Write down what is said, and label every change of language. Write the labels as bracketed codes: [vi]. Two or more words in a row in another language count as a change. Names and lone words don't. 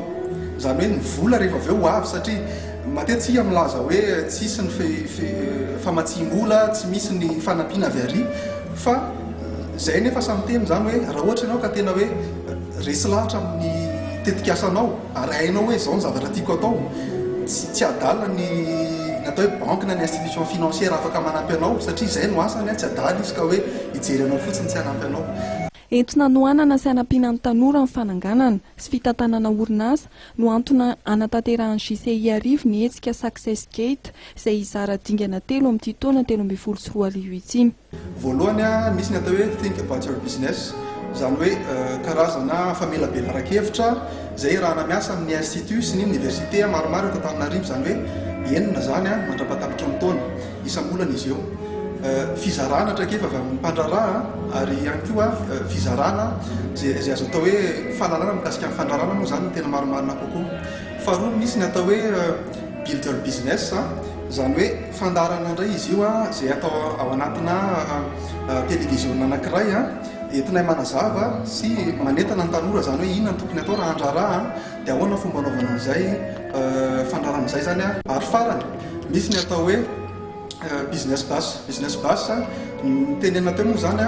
[mg] Izany hoe ny vola rehefa avy eo ho avy satria matetika milaza hoe tsisy ny famatsim-bola, tsy misy ny fanampiana avy ary fa izay nefa samy teny izany hoe raha ohatra ianao ka tena hoe resy lahatra amin'ny tetikasanao ary hainao hoe izao ny zavatra tiako atao, tsy adala ny atao hoe banque na ny [fr] institution financière [mg] afaka manampy anao satria izay no asany, tsy adala izy ka hoe hijery anao fotsiny tsy hanampy anao. Entina noanana sy hanampiana ny tanora ny fananganana sy fitantanana orinasa no antony anatanterahany JCI arivo ny hetsika Success Gate izay hizara dingana telo amin'ity taona 2024 ity. Voalohany misy ny atao hoe [en] think about your business, [mg] izany hoe karazana famelabelan-kevitra izay raha miasa amin'ny institut sy ny université maromaro eto Antananarivo, izany hoe enina zany mandrapatapitra ny taona isam-bolana izy eo. Fizarana trakefa avy amin'ny mpandrarà ary ihany koa fizarana izay azo atao hoe fahalalana mikasika ny fandrarana moa izany tena maromarina kokoa. Faharoa misy ny atao hoe [en] build your business, [mg] izany hoe fandarana indray izy io izay atao ao anatina télévision anankiray entina manazava sy manentana ny tanora, izany hoe inona ny tokony atao raha handrarà dia ahoana fomba anaovana an'izay fandarana izay zany ary farany misy ny atao hoe [en] business basse [mg] tenena teo moa zany